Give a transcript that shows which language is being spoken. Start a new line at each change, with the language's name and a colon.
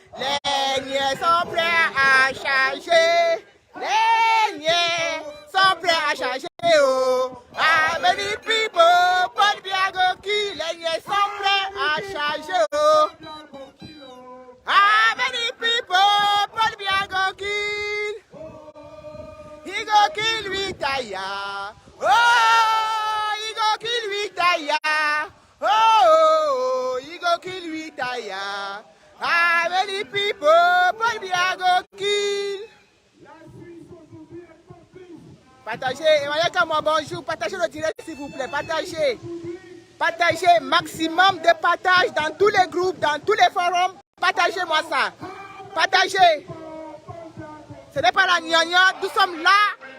French: Les niais sont prêts à changer. Les niais sont prêts à changer.
Nigerian Pidgin: Oh, how many people Paul Biya go kill?
French: Les niais sont prêts à changer.
Nigerian Pidgin: Oh, how many people Paul Biya go kill? He go kill retire. Oh, he go kill retire. Oh, he go kill retire. How many people Paul Biya go kill?
French: Partagez, voyez comme bonjour, partagez le direct s'il vous plaît, partagez. Partagez, maximum de partage dans tous les groupes, dans tous les forums. Partagez-moi ça. Partagez. Ce n'est pas la gnagna, nous sommes là.